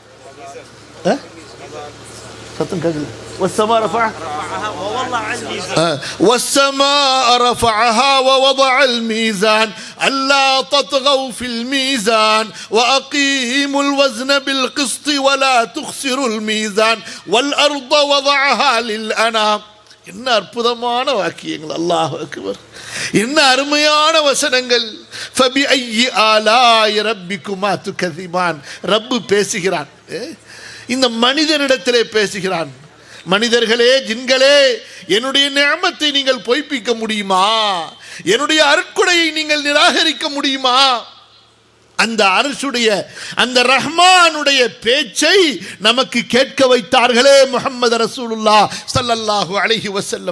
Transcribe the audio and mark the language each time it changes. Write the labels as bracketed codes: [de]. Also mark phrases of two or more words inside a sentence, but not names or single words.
[ar] والسماء رفعها ووضع الميزان ألا تطغوا في الميزان وأقيموا الوزن بالقسط ولا تخسروا الميزان والأرض وضعها للأنام. [ta] என்ன அற்புதமான வாக்கியங்கள்! [ar] الله أكبر. [ta] என்ன அருமையான வசனங்கள்! [ar] فبأي آلاء ربكما تكذبان. [ta] ரப்பு பேசுகிறான், இந்த மனிதனிடத்திலே பேசுகிறான். மனிதர்களே, ஜின்களே, என்னுடைய நிஅமத்தை நீங்கள் பொய்ப்பிக்க முடியுமா? என்னுடைய அருட்கொடையை நீங்கள் நிராகரிக்க முடியுமா? அந்த அர்ஷுடைய அந்த ரஹ்மானுடைய பேச்சை நமக்கு கேட்க வைத்தார்களே முஹம்மது ரசூலுல்லாஹ் [ar] صلى الله عليه وسلم.